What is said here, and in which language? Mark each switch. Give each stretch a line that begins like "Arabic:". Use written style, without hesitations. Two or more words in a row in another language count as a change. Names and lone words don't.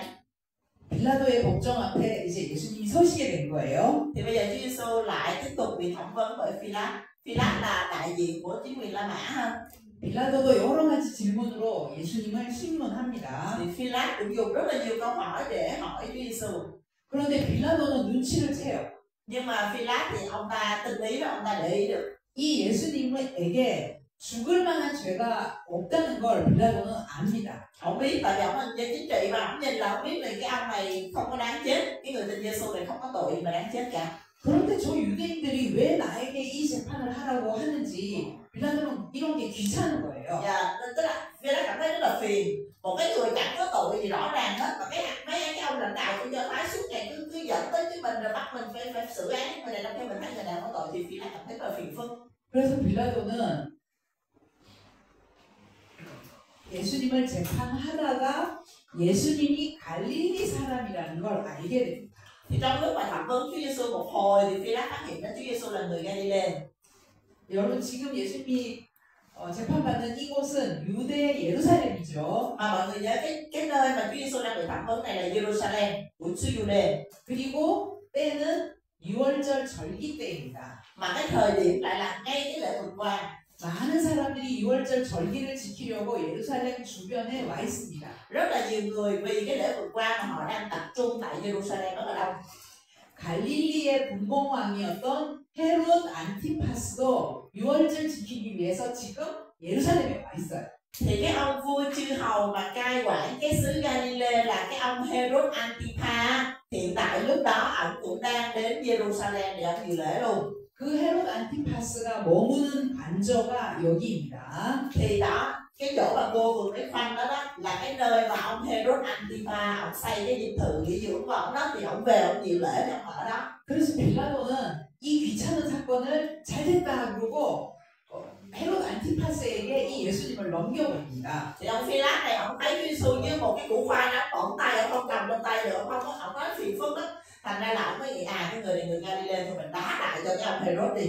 Korean: 빌라도의 법정 앞에 이제 예수님이 서시게 된 거예요.
Vietnamese: Thì bây giờ Chúa Giêsu lại tiếp tục bị thẩm vấn bởi Phi-lát. Phi-lát là đại diện của chính quyền La Mã ha.
Korean: 빌라도도 여러 가지 질문으로 예수님을 신문합니다.
Vietnamese: Thì Phi-lát cũng dùng rất là nhiều câu hỏi để hỏi Chúa Giêsu.
Korean: 그런데 빌라도는 눈치를 채요.
Vietnamese: Nhưng mà Phi-lát thì ông ta tinh ý và ông ta để ý được.
Korean: 이 예수님에게 죽을 만한 죄가 없다는 걸 빌라도는 압니다.
Vietnamese: Ông biết, tại vì ông là nhân chính trị và ông nhìn là ông biết là cái ông này không có đáng chết, cái người tên Giêsu này không có tội gì mà đáng chết cả.
Korean: 그런데 저 유대인들이 왜 나에게 이 재판을 하라고 하는지 빌라도는 이런 게 귀찮은 거예요.
Vietnamese: Dạ, tức là Phi-lát cảm thấy rất là phiền. Một cái người chẳng có tội gì rõ ràng hết mà mấy cái ông lãnh đạo với mình rồi bắt mình phải xử án người này, trong khi mình thấy người nào có tội thì Phi-lát cảm thấy rất là phiền phức.
Korean: 그래서 빌라도는 예수님을 재판하다가 예수님이 갈릴리 사람이라는 걸 알게 됩니다.
Vietnamese: Thì trong lúc mà thẩm vấn Chúa Giêsu một hồi thì Phi-lát phát hiện ra Chúa Giêsu là người Galilee.
Korean: 여러분 지금 예수님이 재판받는 이곳은 유대 예루살렘이죠.
Vietnamese: Mà mọi người nhớ cái nơi mà Chúa Giêsu đang bị thẩm vấn này là Jerusalem của xứ Jude.
Korean: 그리고 때는 6월절 절기 때입니다.
Vietnamese: Mà cái thời điểm lại là ngay cái lễ vượt qua.
Korean: 많은 사람들이 6월절 절기를 지키려고 예루살렘 주변에 와 있습니다.
Vietnamese: Rất là nhiều người vì cái lễ vượt qua mà họ đang tập trung tại Jerusalem rất là đông.
Korean: 갈릴리의 분봉왕이었던 헤롯 안티파스도 6월절 지키기 위해서 지금 예루살렘에 와 있어요.
Vietnamese: Thì cái ông vua chư hầu mà cai quản cái xứ Galilee là cái ông Herod Antipa, hiện tại lúc đó ông cũng đang đến Jerusalem để ông dự lễ luôn.
Korean: 그 헤롯 안티파스가 머무는 관저가 여기입니다.
Vietnamese: Thì đó, cái chỗ mà cô vừa mới khoanh đó là cái nơi mà ông Herod Antipa ông xây cái dinh thự nghỉ dưỡng của ông đó, thì ông về ông dự lễ cho ông ở đó.
Korean: 그래서 빌라도는 이 귀찮은 사건을 잘 됐다 그러고 헤롯 안티파스에게 이 예수님을 넘겨버립니다.
Vietnamese: Thì ông Phi-lát này ông thấy Chúa Giêsu như một cái củ khoai đó, bỏng tay ông không cầm trong tay được, ông nói phiền phức đó. Thành ra là ông mới nghĩ cái người này người Galilee thôi mình đá lại cho cái ông Herod đi.